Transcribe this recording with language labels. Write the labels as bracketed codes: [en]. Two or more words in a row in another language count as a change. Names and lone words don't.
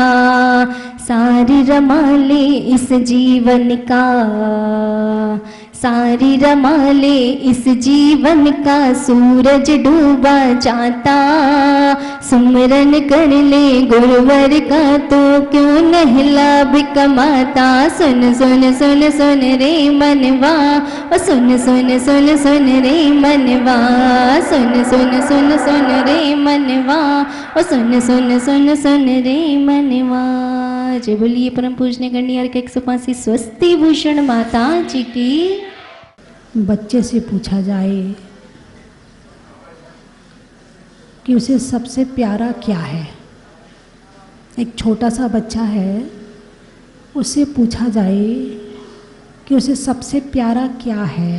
[hi] सारी रमा ले इस जीवन का, सारी रमा ले इस जीवन का, सूरज डूबा जाता। सुमरन कर ले गुरुवर का, तो क्यों नहीं लाभ कमाता। सुन सुन सुन सुन रे मनवा, ओ सुन सुन सुन सुन रे मनवा, सुन सुन सुन सुन रे मनवा, ओ सुन सुन सुन सुन रे मनवा। जय बोलिए परम पूजनीय गणनीय के 185 स्वस्ति भूषण माता जी की। बच्चे से पूछा जाए कि उसे सबसे प्यारा क्या है। एक छोटा सा बच्चा है, उससे पूछा जाए कि उसे सबसे प्यारा क्या है।